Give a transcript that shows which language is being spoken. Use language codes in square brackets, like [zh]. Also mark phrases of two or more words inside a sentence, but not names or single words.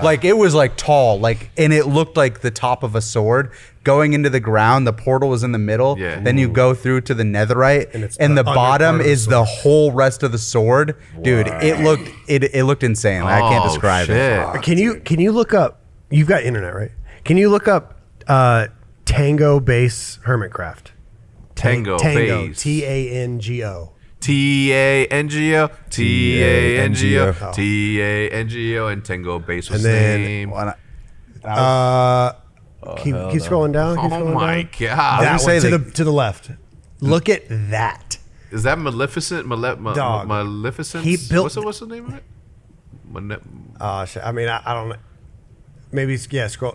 [en] Like it was like tall, like, and it looked like the top of a sword going into the ground. The portal was in the middle. Yeah. Then you go through to the netherite, And it's and the the under bottom part of the is the whole rest of the sword. Dude, it looked insane. Like, I can't Oh, describe it. shit. Can you look up? You've got internet, right? Can you look up Tango Base Hermitcraft? Tango Tango. Base. Tango. Tango. Tango. Oh. Tango. And Tango Base was And then- name. Keep scrolling down. Keep Oh scrolling my down. god! That say one, they- to the left. Look at that. Is that Maleficent? Dog. Maleficent? He built- What's the name of it? Shit. I mean, I don't know. Maybe scroll.